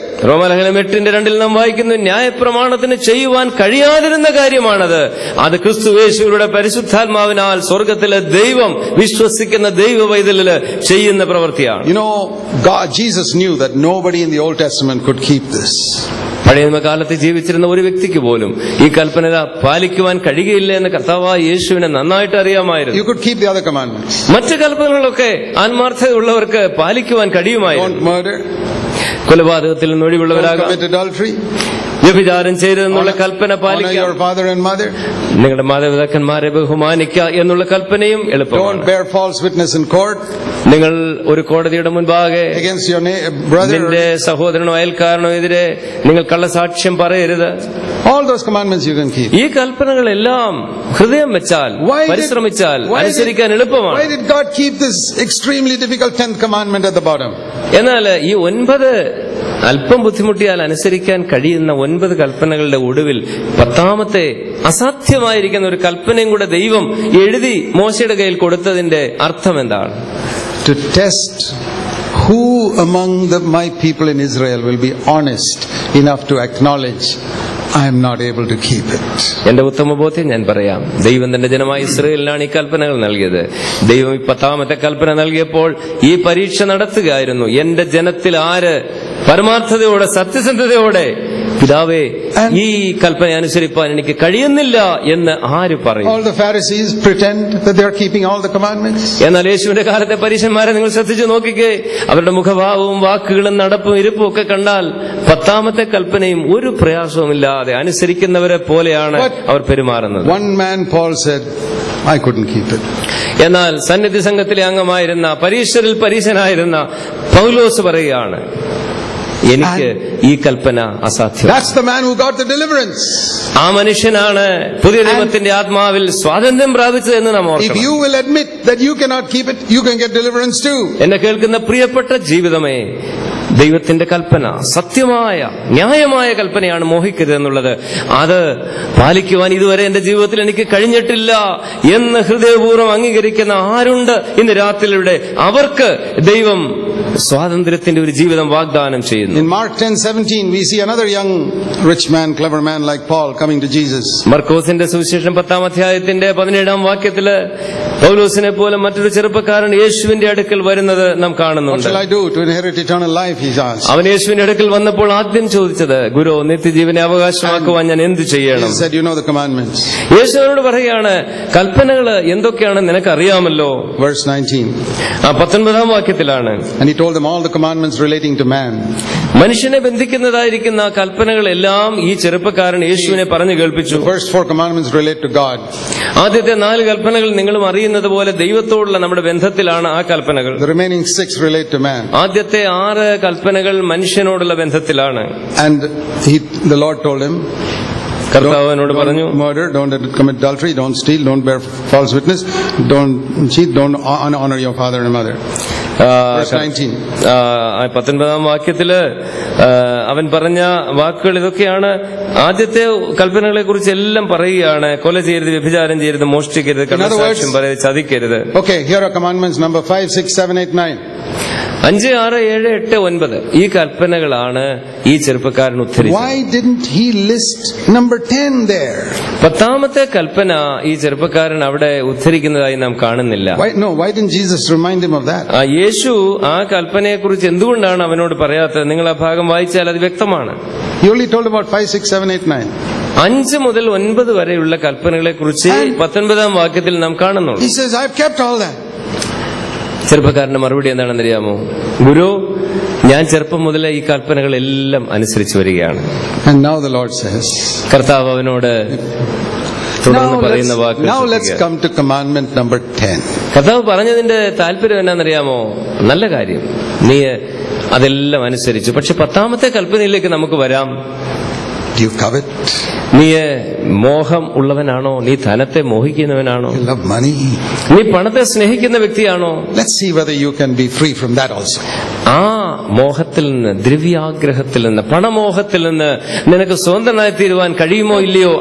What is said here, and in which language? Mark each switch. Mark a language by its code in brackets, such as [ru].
[ml] റോമാലേഖനം 8:2 നാം വായിക്കുന്നു, ന്യായപ്രമാണത്തിന് ചെയ്യുവാൻ കഴിയാതിരുന്ന കാര്യമാണത്. അത് ക്രിസ്തുയേശുവിന്റെ പരിശുദ്ധാത്മാവിനാൽ സ്വർഗത്തിലെ ദൈവം വിശ്വസിക്കുന്ന ദൈവ പൈതലില് ചെയ്യുന്ന പ്രവൃത്തിയാണ്. [en] You know, Jesus knew that nobody in the Old Testament could keep this. [ml] പഴയ നിയമകാലത്ത് ജീവിച്ചിരുന്ന ഒരു വ്യക്തിക്ക് പോലും ഈ കൽപ്പന പാലിക്കുവാൻ കഴിയുകയില്ല എന്ന് കർത്താവായ യേശുവിനെ നന്നായിട്ട് അറിയാമായിരുന്നു. [en] You could keep the other commandments. [ml] മറ്റു കൽപ്പനകളൊക്കെ ആത്മാർത്ഥതയുള്ളവർക്ക് പാലിക്കുവാൻ കഴിയുമായിരുന്നു. [en] Don't murder. [ml] കൊലപാതകത്തിൽ നിന്ന് ഒഴിവുള്ളവരാകാം. [en] Don't commit adultery. [ml] വ്യഭിചാരം ചെയ്തെന്നുള്ള കൽപ്പന പാലിക്കുക. [en] Honor your father and mother. [ml] നിങ്ങളുടെ മാതാപിതാക്കന്മാരെ ബഹുമാനിക്കുക എന്നുള്ള കൽപ്പനയും എളുപ്പമാണ്. [en] Don't bear false witness in court. [ml] നിങ്ങൾ ഒരു കോടതിയുടെ മുൻപാകെ [en] against your brother, [ml] നിന്റെ സഹോദരനോ അയൽക്കാരനോ എതിരെ നിങ്ങൾ കള്ളസാക്ഷ്യം പറയരുത്. [en] All those commandments you can keep. [ml] ഈ കൽപ്പനകളെല്ലാം ഹൃദയം വെച്ചാൽ പരിശ്രമിച്ചാൽ അനുസരിക്കാൻ എളുപ്പമാണ്. [en] Why did God keep this extremely difficult 10th commandment at the bottom? [ml] എന്നാൽ ഈ 9 അല്പം ബുദ്ധിമുട്ടിയാൽ അനുസരിക്കാൻ കഴിയുന്ന 9 കൽപ്പനകളുടെ ഒടുവിൽ 10ാമത്തെ അസാധ്യമായിരിക്കുന്ന ഒരു കൽപ്പനയും കൂടെ ദൈവം എഴുതി മോശയുടെ കയ്യിൽ കൊടുത്തതിന്റെ അർത്ഥം എന്താണ്? [en] To test who among my people in Israel will be honest enough to acknowledge I am not able to keep it. [ml] എന്റെ ഉത്തമ ബോധ്യം ഞാൻ പറയാം. ദൈവം തന്റെ ജനമായ ഇസ്രായേലിനാണ് ഈ കൽപ്പനകൾ നൽകിയത്. ദൈവം ഈ 10ാമത്തെ കൽപ്പന നൽകിയപ്പോൾ ഈ പരീക്ഷ നടത്തുകയായിരുന്നു. എന്റെ ജനത്തിൽ ആര് പരമാർത്ഥതയോടെ സത്യസന്ധതയോടെ പിതാവേ ഈ കൽപ്പന അനുസരിപ്പാൻ എനിക്ക് കഴിയുന്നില്ല എന്ന് ആര് പറയും? [en] All the Pharisees pretend that they are keeping all the commandments. [ml] എന്നാൽ യേശുവിന്റെ കാലത്തെ പരീശന്മാരെ നിങ്ങൾ ശ്രദ്ധിച്ചു നോക്കിക്കേ. അവരുടെ മുഖഭാവവും വാക്കുകളും നടപ്പും ഇരിപ്പും ഒക്കെ കണ്ടാൽ 10ാമത്തെ കൽപ്പനയും ഒരു പ്രയാസവുമില്ലാതെ അനുസരിക്കുന്നവരെ പോലെയാണ് അവർ പെരുമാറുന്നത്. [en] One man, Paul said, I couldn't keep it. [ml] എന്നാൽ സന്നിധി സംഘത്തിലെ അംഗമായിരുന്ന പരീശരിൽ പരീശനായിരുന്ന പൗലോസ് പറയുകയാണ്, എനിക്ക് ഈ കൽപ്പന അസാധ്യം. [en] That's the man who got the deliverance. [ml] ആ മനുഷ്യനാണ് പുതിയ നിയമത്തിന്റെ ആത്മാവിൽ സ്വാതന്ത്ര്യം പ്രാപിച്ചത് എന്ന് നാം ഓർക്കണം. [en] If you will admit that you cannot keep it, you can get deliverance too. [ml] എന്നെ കേൾക്കുന്ന പ്രിയപ്പെട്ട ജീവിതമേ, ദൈവത്തിന്റെ കൽപ്പന സത്യമായ ന്യായമായ കൽപ്പനയാണ്, മോഹിക്കരുത് എന്നുള്ളത്. അത് പാലിക്കുവാൻ ഇതുവരെ എന്റെ ജീവിതത്തിൽ എനിക്ക് കഴിഞ്ഞിട്ടില്ല എന്ന് ഹൃദയപൂർവ്വം അംഗീകരിക്കുന്ന ആരുണ്ട് ഇന്ന് രാത്രിയിലൂടെ? അവർക്ക് ദൈവം സ്വാതന്ത്ര്യത്തിന്റെ ഒരു ജീവിതം വാഗ്ദാനം ചെയ്യുന്നു. [en] In Mark 10:17 we see another young rich man, clever man like Paul coming to Jesus. [ml] മർക്കോസിന്റെ സുവിശേഷം 10ാം അധ്യായത്തിന്റെ 17ാം വാക്യത്തില് പൗലോസിനെ പോലെ മറ്റൊരു ചെറുപ്പക്കാരൻ യേശുവിന്റെ അടുക്കൽ വരുന്നത് നാം കാണുന്നുണ്ട്. [en] What shall I do to inherit eternal life? He asked. [ml] അവൻ യേശുവിന്റെ അടുക്കൽ വന്നപ്പോൾ ആദ്യം ചോദിച്ചത്, ഗുരു, നിത്യജീവനെ അവകാശമാക്കുവാൻ ഞാൻ എന്ത് ചെയ്യണം? [en] He said, you know the commandments. [ml] യേശു അവനോട് പറയുകയാണ്, കൽപ്പനകൾ എന്തൊക്കെയാണെന്ന് നിനക്ക് അറിയാമല്ലോ. [en] Verse 19. [ml] 19ാം വാക്യത്തിലാണ്. [en] And he told them all the commandments relating to man. [ml] മനുഷ്യനെ ബന്ധിക്കുന്നതായിരിക്കുന്ന കൽപ്പനകളെല്ലാം ഈ ചെറുപ്പക്കാരൻ യേശുവിനെ പറഞ്ഞു കേൾപ്പിച്ചു. [en] The first 4 commandments relate to God. [ml] ആദ്യത്തെ 4 കൽപ്പനകൾ നിങ്ങളും അറിയുന്നത് പോലെ ദൈവത്തോടുള്ള നമ്മുടെ ബന്ധത്തിലാണ് ആ കൽപ്പനകൾ. [en] The remaining 6 relate to man. [ml] ആദ്യത്തെ 6 കൽപ്പനകൾ മനുഷ്യനോടുള്ള ബന്ധത്തിലാണ്. [en] And the Lord told him, [ml] കർത്താവിനോട് പറഞ്ഞു, [en] murder, don't commit adultery, don't steal, don't bear false witness, don't cheat, don't honor your father and mother. Verse 19. [ml] 19ാം വാക്യത്തില് അവൻ പറഞ്ഞ വാക്കുകൾ ഇതൊക്കെയാണ്. ആദ്യത്തെ കൽപ്പനകളെ കുറിച്ച് എല്ലാം പറയുകയാണ്. കൊല ചെയ്യരുത്, വ്യഭിചാരം ചെയ്യരുത്, മോഷ്ടിക്കരുത്, കള്ളസാക്ഷ്യം പറയരുത്, ചതിക്കരുത്. [en] Okay, here are commandments number 5, 6, 7, 8, 9. [ml] 5, 6, 7, 8, 9 ഈ കൽപ്പനകളാണ് ഈ ചെറുപ്പക്കാരൻ ഉദ്ധരിച്ചത്. [en] Why didn't he list number 10 there? [ml] 10ാമത്തെ കൽപ്പന ഈ ചെറുപ്പക്കാരൻ അവിടെ ഉദ്ധരിക്കുന്നതായി നാം കാണുന്നില്ല. [en] Why didn't Jesus remind him of that? [ml] യേശു ആ കൽപ്പനയെ കുറിച്ച് എന്തുകൊണ്ടാണ് അവനോട് പറയാത്തത്? നിങ്ങൾ ആ ഭാഗം വായിച്ചാൽ അത് വ്യക്തമാണ്. [en] He only told about 5, 6, 7, 8, 9. [ml] 5 മുതൽ 9 വരെയുള്ള കൽപ്പനകളെ കുറിച്ച് 19ാം വാക്യത്തിൽ നാം കാണുന്നുള്ളൂ. [en] He says, I've kept all that. [ml] ചെറുപ്പക്കാരന്റെ മറുപടി എന്താണെന്ന് അറിയാമോ? ഗുരു, ഞാൻ ചെറുപ്പം മുതലേ ഈ കൽപ്പനകളെല്ലാം അനുസരിച്ചു വരികയാണ്. [en] And now the Lord says, [ml] കർത്താവ് അവനോട് തുടർന്ന് പറയുന്ന വാക്ക്. [en] Now let's come to commandment number 10. [ml] കർത്താവ് പറഞ്ഞതിന്റെ താല്പര്യം എന്നാണെന്നറിയാമോ? നല്ല കാര്യം, നീ അതെല്ലാം അനുസരിച്ചു. പക്ഷെ 10ാമത്തെ കൽപ്പനയിലേക്ക് നമുക്ക് വരാം. [en] Do you covet? [ml] നീ മോഹം ഉള്ളവനാണോ? നീ ധനത്തെ മോഹിക്കുന്നവനാണോ? [en] You love money? [ml] നീ പണത്തെ സ്നേഹിക്കുന്ന വ്യക്തിയാണോ? [en] Let's see whether you can be free from that also. [ml] ആ മോഹത്തിൽ നിന്ന്, ദ്രവ്യാഗ്രഹത്തിൽ നിന്ന്, പണമോഹത്തിൽ നിന്ന് നിനക്ക് സ്വതന്ത്രനായി തീരുവാൻ കഴിയുമോ ഇല്ലയോ?